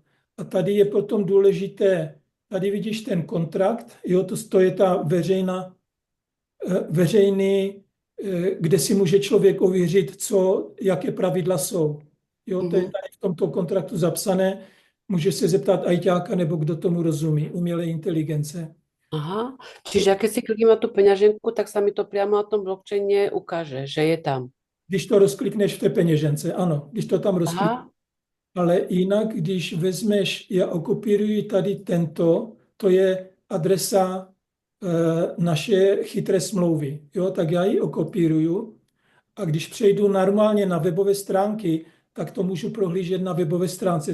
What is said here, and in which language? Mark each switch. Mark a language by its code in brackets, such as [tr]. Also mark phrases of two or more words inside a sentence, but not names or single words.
[cs] A tady je potom důležité, tady vidíš ten kontrakt, jo, to je ta veřejný, kde si může člověk ověřit, jaké pravidla jsou. Jo, to je tady v tomto kontraktu zapsané, může se zeptat ajťáka, nebo kdo tomu rozumí, umělé inteligence. Aha, [sk] čiže keď si kliknem na tú peňaženku, tak sa mi to priamo na tom blockchaine ukáže, že je tam. [cs] Když to rozklikneš v té peněžence, ano, když to tam rozklikneš. Ale jinak, když vezmeš, já okopíruji tady tento, to je adresa naše chytré smlouvy. Jo, tak já ji okopíruju a když přejdu normálně na webové stránky, tak to můžu prohlížet na webové stránce.